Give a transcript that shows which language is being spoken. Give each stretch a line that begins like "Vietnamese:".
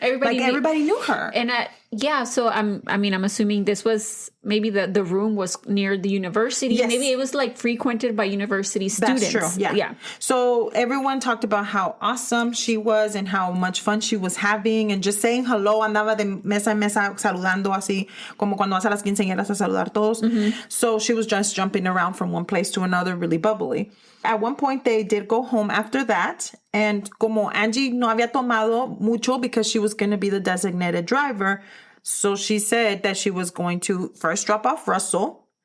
English: Everybody knew her. And so I'm assuming this was maybe the room was near the university. Yes. Maybe it was like frequented by university students. That's true. Yeah. So everyone talked about how awesome she was and how much fun she was having and just saying hello.
Spanish: Andaba de mesa en mesa saludando así como cuando hace las quinceañeras a saludar todos.
English: Mm-hmm. So she was just jumping around from one place to another, really bubbly. At one point, they did go home after that. And
Spanish: como Angie no había tomado mucho
English: because she was going to be the designated driver, so she said that she was going to first drop off Russell.